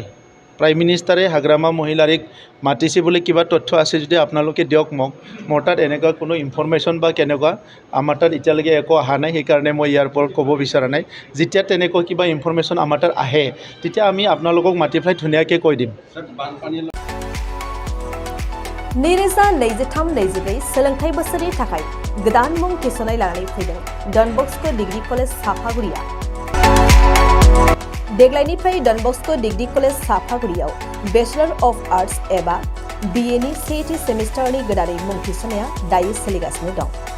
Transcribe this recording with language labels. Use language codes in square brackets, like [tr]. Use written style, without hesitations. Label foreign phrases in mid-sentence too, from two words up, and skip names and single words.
[en] prime ministerে [as] হাগ্ৰামা মহিলাৰীক মাতিছে বুলি কিবা তথ্য আছে যদি আপোনালোকে দিয়ক মোক। মোৰ তাত এনেকুৱা কোনো ইনফৰমেশ্যন বা কেনেকুৱা আমাৰ তাত এতিয়ালৈকে একো অহা নাই, সেইকাৰণে মই ইয়াৰ ওপৰত ক'ব বিচৰা নাই। যেতিয়া তেনেকুৱা কিবা ইনফৰমেশ্যন আমাৰ তাত আহে তেতিয়া আমি আপোনালোকক মাতি পেলাই ধুনীয়াকৈ কৈ দিম। [brx] 2023-24 सोलोंथाइ बोसोरनि थाखाय गोदान मुं थिसननाय लानानै फैदों डन बस्को डिग्री कलेज साफागुरिया। देग्लायनिफ्राय डन बस्को डिग्री कलेज साफागुरियाव [en] Bachelor of Arts [brx] एबा BA नि सेथि सेमिस्टारनि गोदानै मुं थिसननाया दायो सोलिगासिनो दं।